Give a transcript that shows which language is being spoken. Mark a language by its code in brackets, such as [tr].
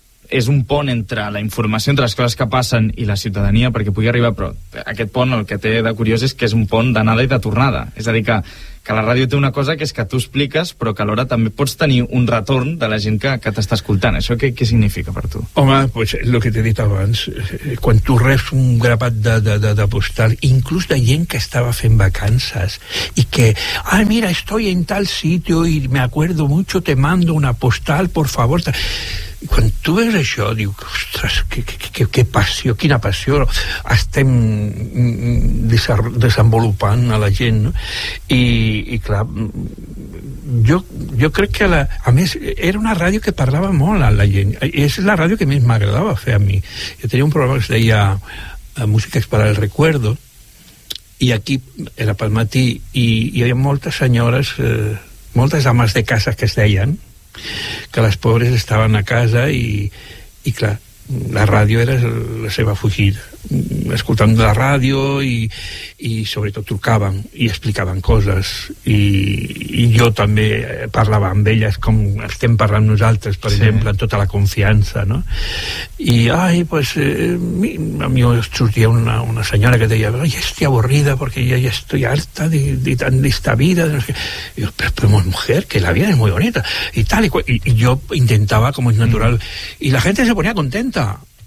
[ca] és un pont entre la informació, entre les coses que passen i la ciutadania perquè pugui arribar, però aquest pont el que té de curiós és que és un pont d'anada i de tornada. És a dir, que la ràdio té una cosa que és que tu expliques, però que alhora també pots tenir un retorn de la gent que t'està escoltant. Això què significa per tu? Home, pues lo que t'he dit abans, quan tu reps un grapat de postal, inclús de gent que estava fent vacances i que, ah, [es] mira, estoy en tal sitio y me acuerdo mucho, te mando una postal, por favor... [ca] Quan tu veus això, dius, ostres, que passió, quina passió estem desenvolupant a la gent, no? I clar, jo crec que, a més, era una ràdio que parlava molt a la gent. És la ràdio que més m'agradava fer a mi. Jo tenia un programa que es deia Músiques para el Recuerdo, i aquí era pel matí, i hi havia moltes senyores, moltes ames de casa que es deien, que les pobres estaven a casa i clar, la ràdio era la seva fugida, escoltant la ràdio i sobretot trucaven i explicaven coses i jo també parlava amb elles com estem parlant nosaltres, per sí. exemple, amb tota la confiança, no? I ai, pues, a mi sortia una senyora que deia, ai, [es] estoy aburrida porque ya estoy harta de esta vida, [ca] no sé què. I jo, però [es] mujer, que la vida es muy bonita y tal, y yo intentaba como es natural, y la gente se ponía contenta.